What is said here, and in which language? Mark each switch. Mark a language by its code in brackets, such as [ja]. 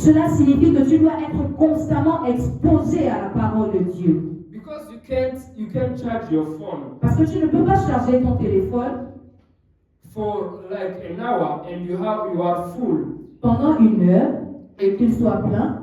[fr] Cela signifie que tu dois être constamment exposé à la parole de Dieu. [en] Because you can't charge your phone [fr] Parce que tu ne peux pas charger ton téléphone [en] for like an hour and you are full [fr] pendant 1 heure et qu'il soit plein,